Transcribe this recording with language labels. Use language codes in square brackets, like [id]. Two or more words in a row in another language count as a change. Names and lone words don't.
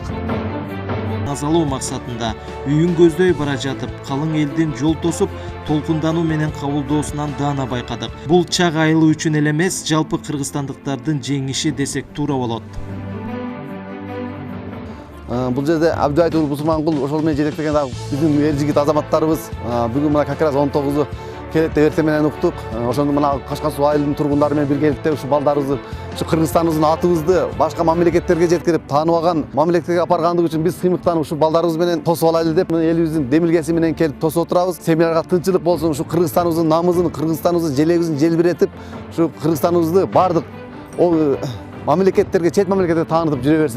[ky] Тазалоо максатында үйүн көздөй бара жатып, калың элдин жол тосуп, толкундануу менен кабылдоосунан даана байкадык. Бул чак айылы үчүн эле эмес, жалпы кыргызстандыктардын жеңиши десек туура болот. Бул жерде Абдыбайыт уулу Бусурманкул ошол менен жетектеген биздин эр жигит азаматтарыбыз бүгүн мына [ru] как раз [ky] 19-у келет деп эртең менен уктук. Ошондо мына Кашкар суу айылынын тургундары менен биргеликте ушу балдарыбызды, ушу Кыргызстаныбыздын атыбызды башка мамлекеттерге жеткирип, тааныбаган мамлекеттерге ап баргандык үчүн биз сыймыктанып ушу балдарыбыз менен тосуп алайлы деп элибиздин демилгеси менен келип тосуп отурабыз. Семьяларга тынччылык болсун, ушу Кыргызстаныбыздын намысын, Кыргызстаныбыздын желегибизин желбиретип, ушу Кыргызстаныбызды бардык мамлекеттерге, чет мамлекеттерге таанытып жүрө берсин.